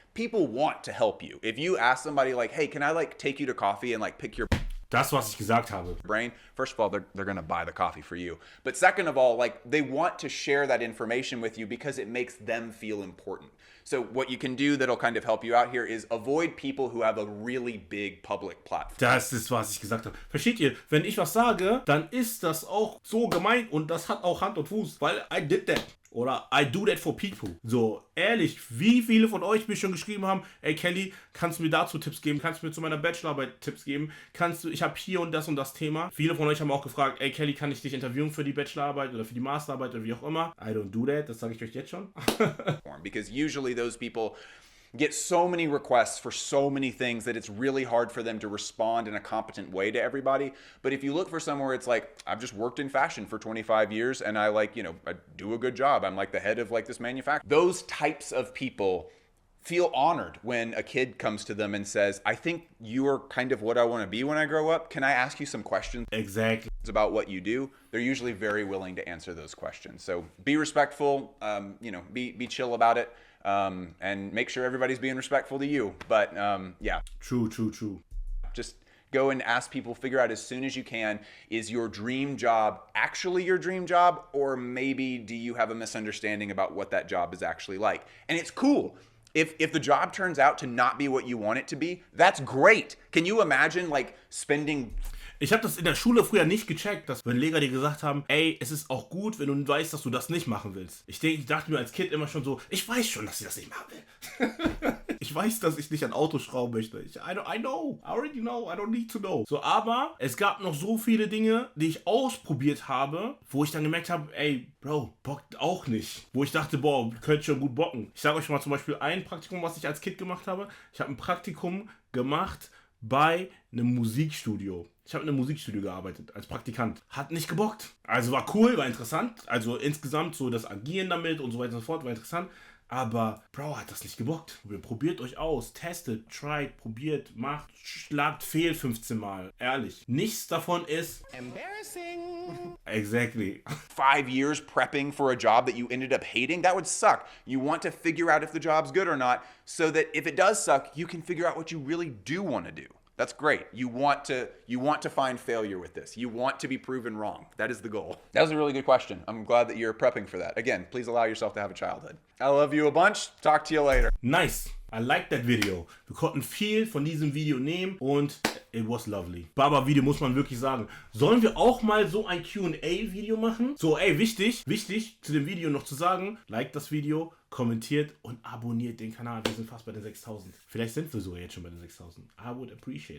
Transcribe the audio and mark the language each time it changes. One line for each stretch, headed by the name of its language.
English: People want to help you. If you ask somebody like, hey, can I like take you to coffee and like pick your
German: Das, was ich gesagt habe.
English: brain, first of all, they're going to buy the coffee for you. But second of all, like they want to share that information with you because it makes them feel important. So what you can do that'll kind of help you out here is avoid people who have a really big public platform.
German: Das ist, was ich gesagt habe. Versteht ihr? Wenn ich was sage, dann ist das auch so gemeint und das hat auch Hand und Fuß, weil
English: I did that.
German: Oder
English: I do that for people.
German: So, ehrlich, wie viele von euch mir schon geschrieben haben, ey Kelly, kannst du mir dazu Tipps geben? Kannst du mir zu meiner Bachelorarbeit Tipps geben? Ich habe hier und das Thema. Viele von euch haben auch gefragt, ey Kelly, kann ich dich interviewen für die Bachelorarbeit oder für die Masterarbeit oder wie auch immer?
English: I don't do that,
German: das sage ich euch jetzt schon.
English: Because usually those people get so many requests for so many things that it's really hard for them to respond in a competent way to everybody. But if you look for somewhere, it's like, I've just worked in fashion for 25 years and I like, you know, I do a good job. I'm like the head of like this manufacturer. Those types of people feel honored when a kid comes to them and says, I think you are kind of what I want to be when I grow up. Can I ask you some questions? Exactly. About what you do? They're usually very willing to answer those questions. So be respectful, you know, be chill about it. And make sure everybody's being respectful to you. But yeah. True. Just go and ask people, figure out as soon as you can, is your dream job actually your dream job? Or maybe do you have a misunderstanding about what that job is actually like? And it's cool. If the job turns out to not be what you want it to be, that's great. Can you imagine like spending...
German: Ich habe das in der Schule früher nicht gecheckt, dass wenn Lehrer dir gesagt haben, ey, es ist auch gut, wenn du weißt, dass du das nicht machen willst. Ich dachte mir als Kind immer schon so, ich weiß schon, dass ich das nicht machen will. Ich weiß, dass ich nicht an Autos schrauben möchte.
English: I know, I already know, I don't need to know.
German: So, aber es gab noch so viele Dinge, die ich ausprobiert habe, wo ich dann gemerkt habe, ey, Bro, bockt auch nicht. Wo ich dachte, boah, könnt schon gut bocken. Ich sage euch mal zum Beispiel ein Praktikum, was ich als Kind gemacht habe. Ich habe ein Praktikum gemacht bei einem Musikstudio. Ich habe in einem Musikstudio gearbeitet, als Praktikant. Hat nicht gebockt. Also war cool, war interessant. Also insgesamt so das Agieren damit und so weiter und so fort war interessant. Aber, Bro, hat das nicht gebockt. Probiert euch aus, testet, tried, probiert, macht, schlagt fehl 15 Mal. Ehrlich. Nichts davon ist...
English: Embarrassing. Exactly. 5 years prepping for a job that you ended up hating, that would suck. You want to figure out if the job's good or not, so that if it does suck, you can figure out what you really do want to do. That's great. You want to find failure with this. You want to be proven wrong. That is the goal. That was a really good question. I'm glad that you're prepping for that. Again, please allow yourself to have a childhood. I love you a bunch. Talk to you later. Nice. I like that video.
German: Wir konnten viel von diesem Video nehmen und
English: it was lovely.
German: Baba-Video muss man wirklich sagen. Sollen wir auch mal so ein Q&A-Video machen? So, ey, wichtig zu dem Video noch zu sagen, like das Video, kommentiert und abonniert den Kanal. Wir sind fast bei den 6.000. Vielleicht sind wir sogar jetzt schon bei den 6.000.
English: I would appreciate it.